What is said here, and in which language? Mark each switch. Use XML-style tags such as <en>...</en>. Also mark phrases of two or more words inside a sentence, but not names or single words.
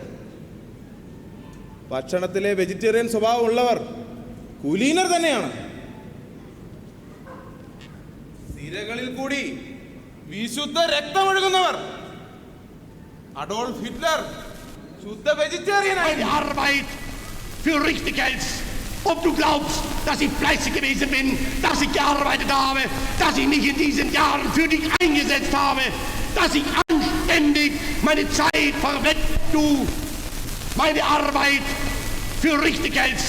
<ml>ഭക്ഷണത്തിലെ വെജിറ്റേറിയൻ സ്വഭാവം ഉള്ളവർ കുലീനർ തന്നെയാണ്. സിരകളിൽ കൂടി വിശുദ്ധ രക്തമൊഴുകുന്നവർ. അഡോൾഫ് ഹിറ്റ്ലർ ശുദ്ധ വെജിറ്റേറിയൻ ആയിരുന്നു.</ml> <de>Für richtig hältst. Ob du glaubst, dass ich fleißig gewesen bin, dass ich gearbeitet habe, dass ich mich in diesen Jahren für dich eingesetzt habe, dass ich anständig meine Zeit verwende, du meine Arbeit für richtig hältst.</de>